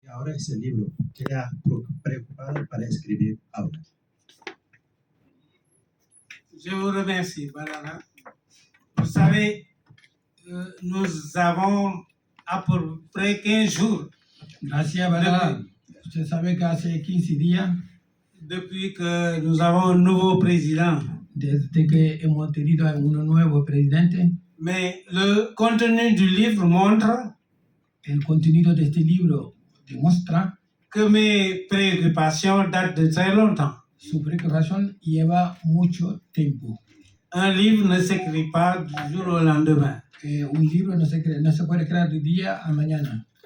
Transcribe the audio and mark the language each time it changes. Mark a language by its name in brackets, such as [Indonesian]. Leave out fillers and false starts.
[Spanish] sobre ese libro que le ha preocupado para escribir ahora. [French] Je vous remercie, Balala. Vous savez, nous avons à peu près 15 jours. [Spanish] Gracias, ¿verdad? Usted sabe que hace 15 días, [French] Depuis que nous avons un nouveau président. [Spanish] desde que hemos tenido a un nuevo presidente, [French] Mais le contenu du livre montre [Spanish] el contenido de este libro demuestra [French] que mes préoccupations datent de très longtemps. [Spanish] su preocupación lleva mucho tiempo. [French] Un livre ne s'écrit pas du jour au lendemain. [Spanish] Un libro no se puede crear de día a mañana.